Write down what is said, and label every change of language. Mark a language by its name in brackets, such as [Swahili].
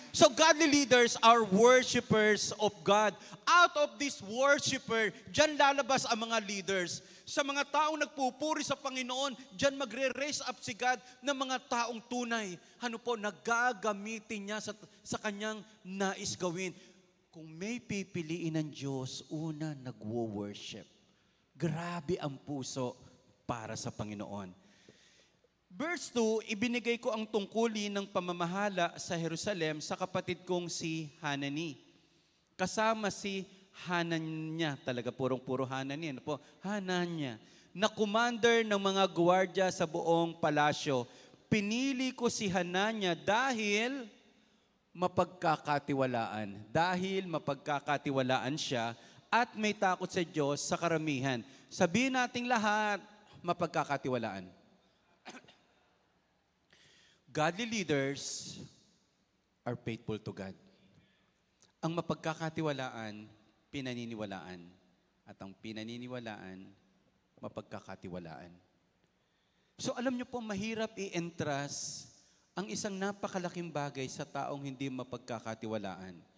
[English] So godly leaders are worshipers of God. Out of this worshiper, [Filipino] dyan lalabas ang mga leaders. Sa mga taong nagpupuri sa Panginoon, dyan magre-raise up si God ng mga taong tunay. Nagagamitin niya sa kanyang nais gawin. Kung may pipiliin ng Diyos, una, nagwo-worship. Grabe ang puso para sa Panginoon. Verse 2, ibinigay ko ang tungkulin ng pamamahala sa Jerusalem sa kapatid kong si Hanani. Kasama si Hananya, talaga purong-puro Hanani, Hananya, na commander ng mga gwardiya sa buong palasyo. Pinili ko si Hananya dahil mapagkakatiwalaan. Dahil mapagkakatiwalaan siya at may takot sa Diyos sa karamihan. Sabihin nating lahat, mapagkakatiwalaan. [English] Godly leaders are faithful to God. [Filipino] Ang mapagkakatiwalaan, pinaniniwalaan. At ang pinaniniwalaan, mapagkakatiwalaan. So alam niyo po, mahirap i-entrust ang isang napakalaking bagay sa taong hindi mapagkakatiwalaan.